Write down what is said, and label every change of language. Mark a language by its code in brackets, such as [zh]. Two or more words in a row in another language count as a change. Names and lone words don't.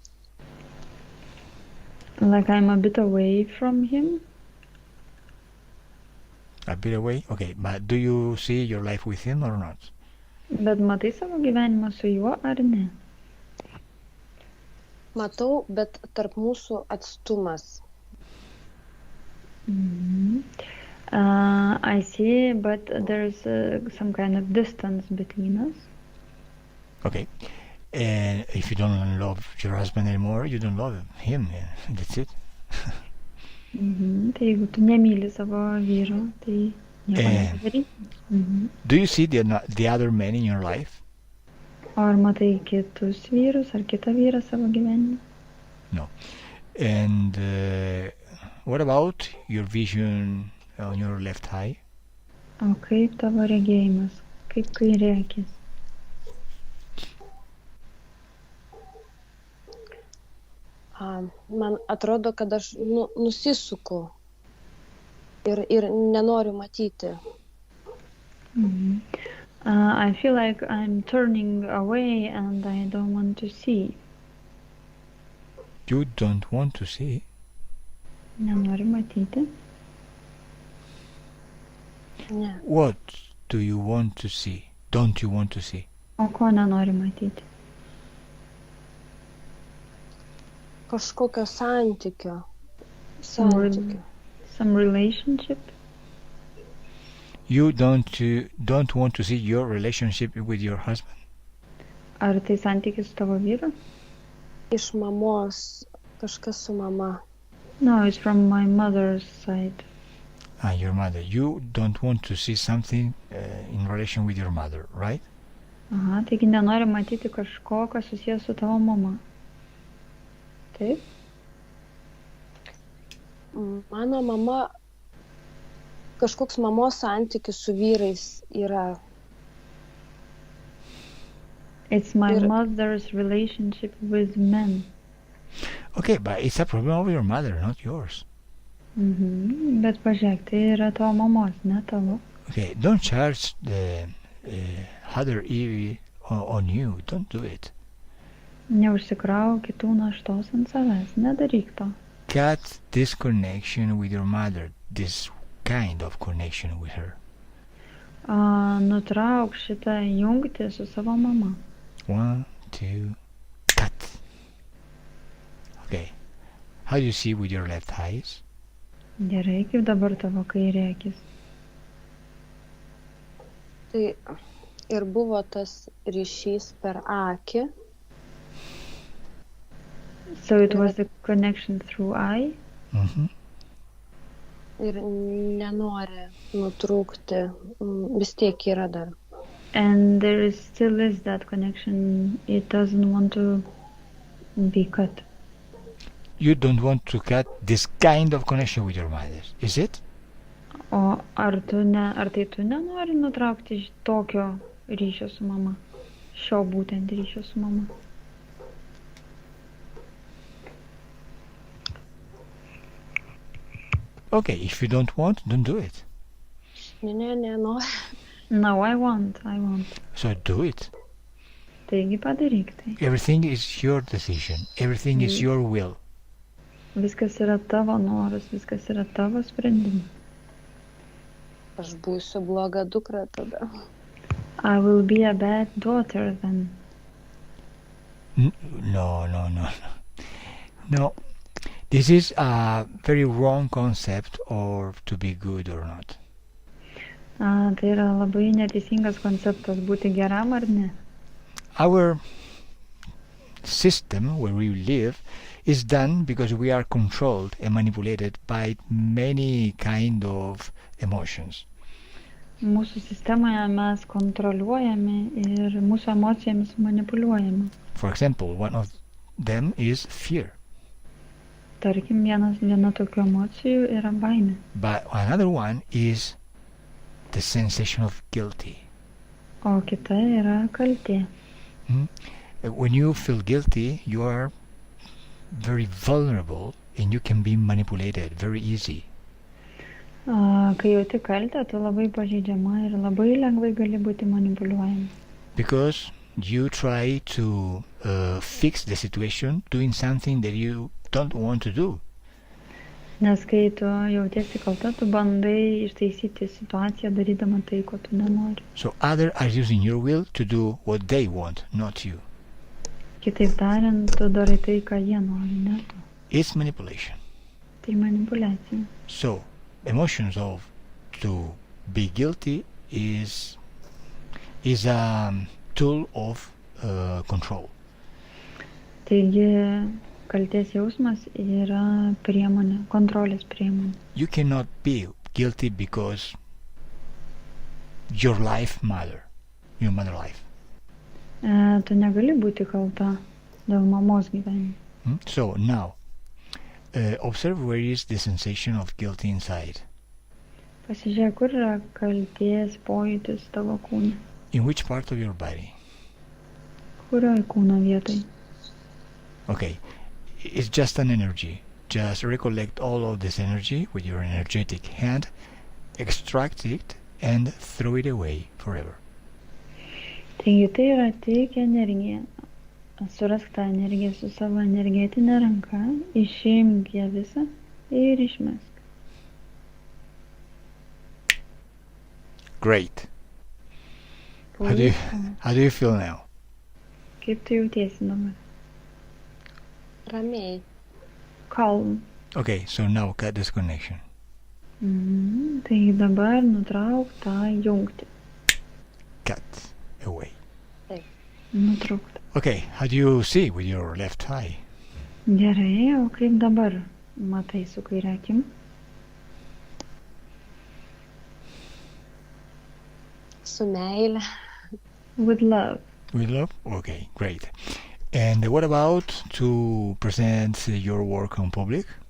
[en] Like I'm a bit away from him. A bit away? Okay, but do you see your life with him or not? [lt] Bet matai savo gyvenimą su juo ar ne? Matau, bet tarp mūsų atstumas. [en] I see, but there's some kind of distance between us. Okay. And if you don't love your husband anymore, you don't love him. That's it. [lt] Tai jeigu tu nemyli savo vyro, tai nieko nepadarysi. [en] Do you see the other men in your life? [lt] O ar matai kitus vyrus ar kitą vyrą savo gyvenime? [en] No. And what about your vision on your left eye? [lt] O kaip tavo regėjimas? Kaip kairė akis? Man atrodo, kad aš nusisuku ir nenoriu matyti. [en] I feel like I'm turning away and I don't want to see. You don't want to see? [lt] Nenoriu matyti. Ne. [en] What do you want to see? Don't you want to see? [lt] O ko nenori matyti? Kažkokio santykio. [en] Some relationship? You don't want to see your relationship with your husband? [lt] Ar tai santykis su tavo vyru? Iš mamos, kažkas su mama. [en] No, it's from my mother's side. Your mother. You don't want to see something in relation with your mother, right? [lt] Aha, taigi nenori matyti kažko, kas susijęs su tavo mama. Taip? Mano mama, kažkoks mamos santykis su vyrais yra. [en] It's my mother's relationship with men. Okay, but it's a problem of your mother, not yours. [lt] Bet pažiūrėk, tai yra tavo mamos, ne tavo. [en] Okay, don't charge the other Evie on you. Don't do it. [lt] Neužsikrauk kitų naštos ant savęs, nedaryk to. [en] Cut this connection with your mother, this kind of connection with her. [lt] Nutrauk šitą jungtį su savo mama. [en] 1, 2, cut. Okay. How do you see with your left eyes? [lt] Gerai, kaip dabar tavo kairė akis. Tai ir buvo tas ryšys per akį. [en] So it was the connection through eye? [lt] Ir nenori nutrūkti, vis tiek yra dar. [en] And there still is that connection. It doesn't want to be cut. You don't want to cut this kind of connection with your mother, is it? [lt] O ar tai tu nenori nutraukti tokio ryšio su mama? Šio būtent ryšio su mama? [en] Okay, if you don't want, don't do it. [lt] Ne, noriu. [en] No, I want. So do it. [lt] Taigi padaryk tai. [en] Everything is your decision. Everything is your will. [lt] Viskas yra tavo noras, viskas yra tavo sprendimas. Aš būsiu bloga dukra tada. [en] I will be a bad daughter then. No. This is a very wrong concept of to be good or not. [lt] Tai yra labai neteisingas konceptas būti geram ar ne. [en] Our system where we live is done because we are controlled and manipulated by many kind of emotions. [lt] Mūsų sistemoje mes kontroliuojami ir mūsų emocijomis manipuliuojami. [en] For example, one of them is fear. [lt] Tarkim, viena tokių emocijų yra baimė. [en] But another one is the sensation of guilty. [lt] O kita yra kaltė. [en] When you feel guilty, you are very vulnerable and you can be manipulated very easy. [lt] Kai jauti kaltę, tu labai pažeidžiama ir labai lengvai gali būti manipuliuojama. [en] Because you try to fix the situation doing something that you don't want to do. [lt] Nes kai tu jautiesi kalta, tu bandai ištaisyti situaciją darydama tai, ko tu nenori. [en] So others are using your will to do what they want, not you. [lt] Kitaip tariant, tu darai tai, ką jie nori, ne tu. [en] It's manipulation. [lt] Tai manipuliacija. [en] So emotions of to be guilty is a tool of control. [lt] Taigi, kaltės jausmas yra priemonė, kontrolės priemonė. [en] You cannot be guilty because your life matter, your mother life. [lt] Tu negali būti kalta dėl mamos gyvenimo. [en] So now, observe where is the sensation of guilt inside. [lt] Pasižiūrėk, kur yra kaltės pojūtis tavo kūne. [en] In which part of your body? [lt] Kurioj kūno vietoj? [en] Okay, it's just an energy. Just recollect all of this energy with your energetic hand, extract it and throw it away forever. [lt] Taigi tai yra tik energija. Surask tą energiją su savo energetinė ranka, išimk ją visą ir išmesk. [en] Great. How do you feel now? [lt] Kaip tu jautiesi dabar? Ramiai. [en] Calm. Okay, so now cut this connection. [lt] Tai dabar nutrauk tą jungtį. [en] Cut away. [lt] Nutraukta. [en] Okay, how do you see with your left eye? [lt] Gerai, o kaip dabar matai su kaire akim? Su meile. [en] With love. With love? Okay, great. And what about to present your work on public?